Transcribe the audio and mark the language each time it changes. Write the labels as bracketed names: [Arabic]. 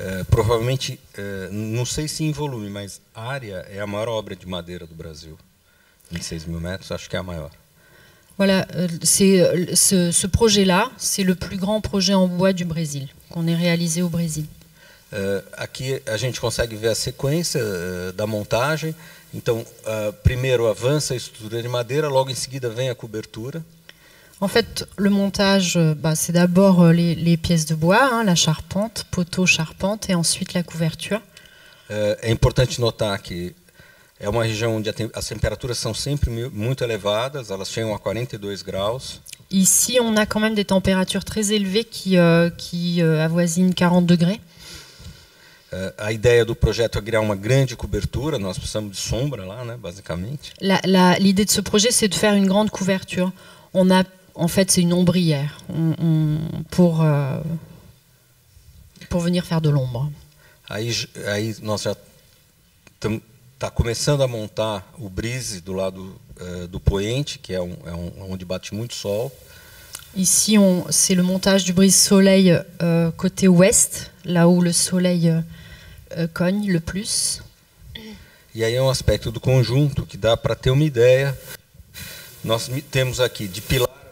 [Portuguese] Provavelmente, não sei se em volume, mas a área é a maior obra de madeira do Brasil. 26.000 metros, acho que é a maior. [French] Voilà, ce projet-là, c'est le plus grand projet en bois du Brésil, qu'on ait réalisé au Brésil. [Portuguese] Aqui a gente consegue ver a sequência da montagem. Então, primeiro avança a estrutura de madeira, logo em seguida vem a cobertura. [French] En fait, le montage, c'est d'abord les pièces de bois, la charpente, poteau, charpente, et ensuite la couverture. [Portuguese] É importante notar que é uma região onde as temperaturas são sempre muito elevadas, elas chegam a 42 graus. [French] Ici, on a quand même des températures très élevées qui avoisinent 40 degrés. [Portuguese] A ideia do projeto é criar uma grande cobertura, nós precisamos de sombra lá, né, basicamente. [French] L'idée de ce projet, c'est de faire une grande couverture. En fait, c'est une ombrière pour venir faire de l'ombre. [Portuguese] Aí nós já está começando a montar o brise do lado do poente, que é onde bate muito sol. [French] Ici, c'est le montage du brise-soleil côté ouest, là où le soleil cogne le plus. [Portuguese] E aí é um aspecto do conjunto que dá para ter uma ideia. Nós temos aqui de pilar